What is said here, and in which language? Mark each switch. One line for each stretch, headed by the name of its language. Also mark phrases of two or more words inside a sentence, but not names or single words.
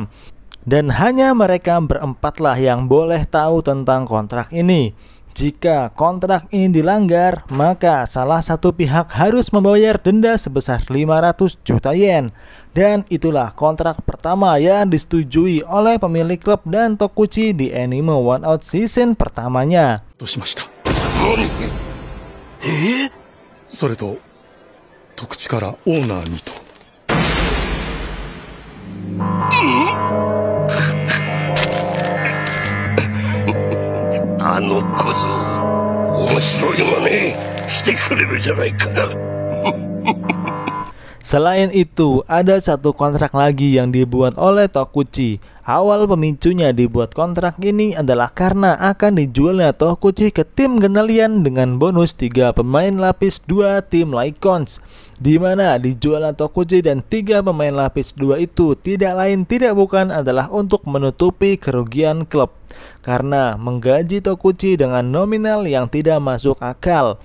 Indonesian: Dan hanya mereka berempatlah yang boleh tahu tentang kontrak ini. Jika kontrak ini dilanggar, maka salah satu pihak harus membayar denda sebesar 500 juta yen. Dan itulah kontrak pertama yang disetujui oleh pemilik klub dan Tokuchi di anime One Out season pertamanya.
Japanese: それと特地からオーナーにと。あの小僧、面白い真似してくれるじゃないか。
Indonesian: Selain itu, ada satu kontrak lagi yang dibuat oleh Tokuchi. Awal pemicunya dibuat kontrak ini adalah karena akan dijualnya Tokuchi ke tim Genelian dengan bonus 3 pemain lapis 2 tim Lycons, di mana dijualnya Tokuchi dan 3 pemain lapis 2 itu tidak lain tidak bukan adalah untuk menutupi kerugian klub karena menggaji Tokuchi dengan nominal yang tidak masuk akal.